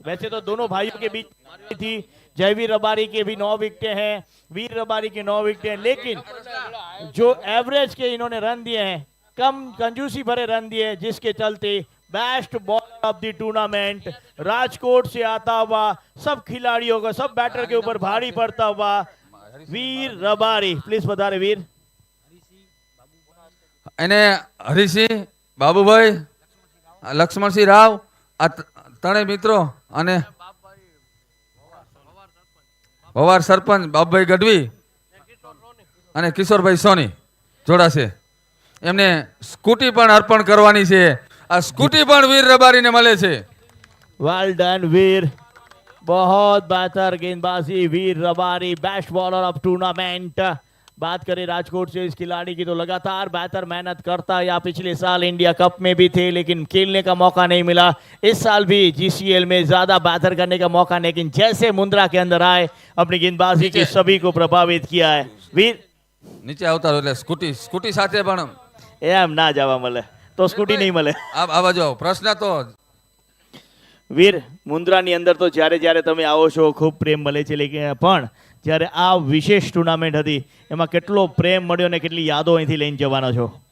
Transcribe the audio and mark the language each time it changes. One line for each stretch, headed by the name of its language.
Hindi: वैसे तो दोनों भाइयों के बीच थी, जयवीर रबारी के भी 9 विकेटें हैं, वीर रबारी के 9 विकेटें हैं, लेकिन जो एवरेज के इन्होंने रन दिए हैं, कम कंजूसी भरे रन दिए, जिसके चलते best bowler of the tournament, Rajkot से आता हुआ, सब खिलाड़ियों का, सब बैटर के ऊपर भारी पड़ता हुआ वीर रबारी। प्लीज पधारे वीर।
Gujarati: એને હરિસિંહ બાબુભાઈ લક્ષ્મણસિંહ રાવ આ ત્રણેય મિત્રો અને ભવાર સરપંચ બાબુભાઈ ગઢવી અને કિશોરભાઈ સોની જોડાશે. એમને સ્કૂટી પણ અર્પણ કરવાની છે. આ સ્કૂટી પણ વીર રબારીને મળે છે.
Hindi: वेल डन वीर, बहुत बेहतर गेंदबाजी वीर Rabari, best bowler of tournament. बात करें राजकोट से इस खिलाड़ी की तो लगातार बेहतर मेहनत करता है। या पिछले साल इंडिया कप में भी थे लेकिन खेलने का मौका नहीं मिला, इस साल भी जीसीएल में ज्यादा बेहतर करने का मौका, लेकिन जैसे मुंद्रा के अंदर आए अपनी गेंदबाजी की सभी को प्रभावित किया है। वीर
Gujarati: નીચે આવતા રહો એટલે સ્કૂટી સ્કૂટી સાથે પણ એમ ના જવા મળે તો સ્કૂટી નહીં મળે। આ બાજુ આવો. પ્રશ્ન તો વીર, મુંદ્રાની અંદર તો જ્યારે જ્યારે તમે આવો છો ખૂબ પ્રેમ મળે છે, લેકિન પણ જ્યારે આ વિશેષ ટુર્નામેન્ટ હતી એમાં કેટલો પ્રેમ મળ્યો ને કેટલી યાદો અહીંથી લઈને જવાનો છો?